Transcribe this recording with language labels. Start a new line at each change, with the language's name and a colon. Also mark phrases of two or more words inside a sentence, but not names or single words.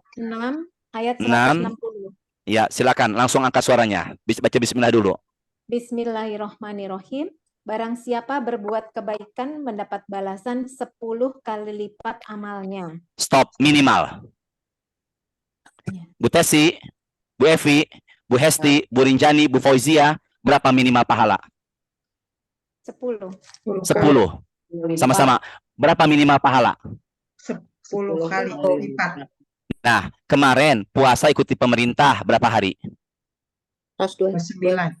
Indonesian: 6 ayat 6. 160. Ya, silakan langsung angkat suaranya. Baca bismillah dulu. Bismillahirrahmanirrahim. Barang siapa berbuat kebaikan mendapat balasan 10 kali lipat amalnya. Stop, minimal. Ya. Bu Tesi, Bu Evi, Bu Hesti, Bu Rinjani, Bu Fauzia, berapa minimal pahala? 10. 10. Sama-sama. Berapa minimal pahala? 10 kali lipat. Nah, kemarin puasa ikuti pemerintah berapa hari? 9.